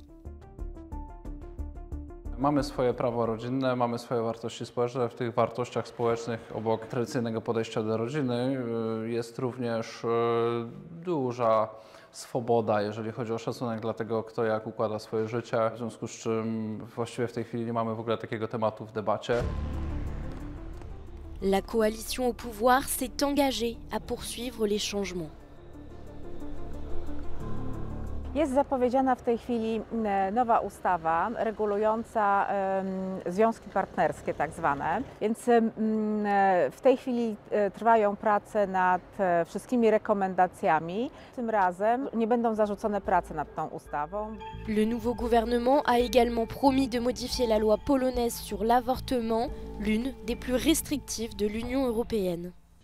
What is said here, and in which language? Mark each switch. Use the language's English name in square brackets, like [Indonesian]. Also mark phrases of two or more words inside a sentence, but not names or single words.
[Polish] Mamy swoje prawo rodzinne, mamy swoje wartości społeczne. W tych wartościach społecznych obok tradycyjnego podejścia do rodziny jest również duża swoboda, jeżeli chodzi o szacunek dla tego, kto jak układa swoje życie. W związku z czym właściwie w tej chwili nie mamy w ogóle takiego tematu w debacie. [French] La coalition au pouvoir s'est engagée à poursuivre les changements. [Polish] Jest zapowiedziana w tej chwili nowa ustawa regulująca związki partnerskie tak zwane, więc w tej chwili trwają prace nad wszystkimi rekomendacjami. Tym razem nie będą zarzucone prace nad tą ustawą. [French] Le nouveau gouvernement a également promis de modifier la loi polonaise sur l'avortement, l'une des plus restrictives de l'Union européenne.